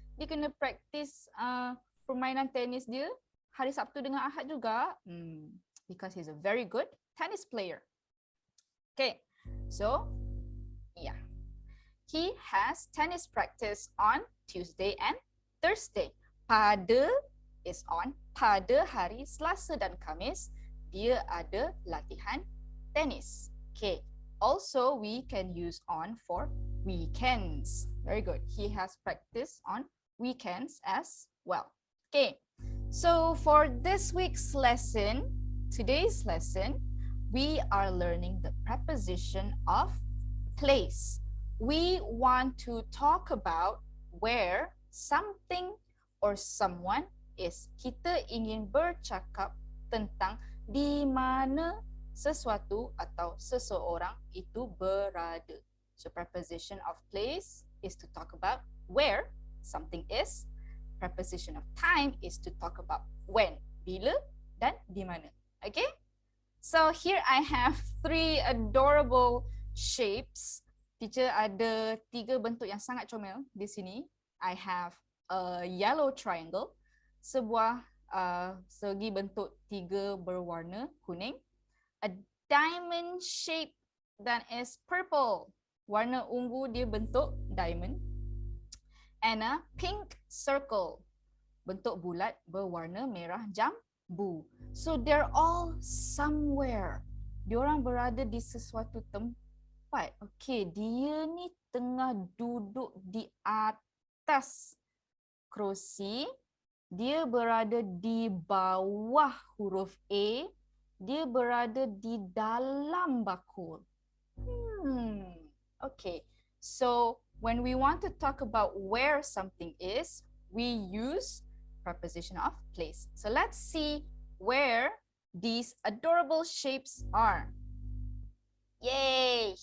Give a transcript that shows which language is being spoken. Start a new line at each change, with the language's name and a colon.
Malay: Dia kena practice permainan tenis dia hari Sabtu dengan Ahad juga.
English: Because he's a very good tennis player. Okay, so yeah. He has tennis practice on Tuesday and Thursday.
Malay: Pada is on. Pada hari Selasa dan Khamis, dia ada latihan tenis.
English: Okay. Also, we can use on for weekends. Very good. He has practice on weekends as well. Okay. So for this week's lesson, today's lesson, we are learning the preposition of place. We want to talk about where something or someone is.
Malay: Kita ingin bercakap tentang di mana sesuatu atau seseorang itu berada.
English: So preposition of place is to talk about where something is. Preposition of time is to talk about when,
Malay: bila dan di mana.
English: Okay? So here I have 3 adorable shapes.
Malay: Teacher ada 3 bentuk yang sangat comel di sini.
English: I have a yellow triangle,
Malay: sebuah segi bentuk 3 berwarna kuning.
English: A diamond shape that is purple,
Malay: warna ungu dia bentuk
English: diamond. And a pink circle,
Malay: bentuk bulat berwarna merah jambu.
English: So they're all somewhere.
Malay: Diorang berada di sesuatu tempat. Okay, dia ni tengah duduk di atas kerusi. Dia berada di bawah huruf A. Dia berada di dalam bakul.
English: Okay, so when we want to talk about where something is, we use preposition of place. So let's see where these adorable shapes are. Yay!